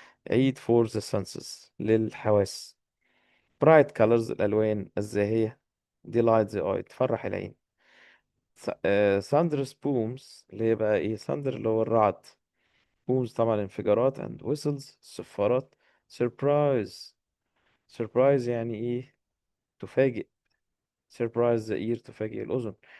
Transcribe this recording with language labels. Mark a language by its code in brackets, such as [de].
[en] عيد for the senses، للحواس. bright colors، [ar] الألوان الزاهية. [en] delight the eye، [ar] تفرح العين. [en] thunder booms، [ar] اللي هي بقى إيه، thunder اللي هو الرعد، booms طبعا انفجارات، [en] and whistles [ar] صفارات. surprise، surprise يعني إيه، تفاجئ. [en] surprise the ear، [ar] تفاجئ الأذن.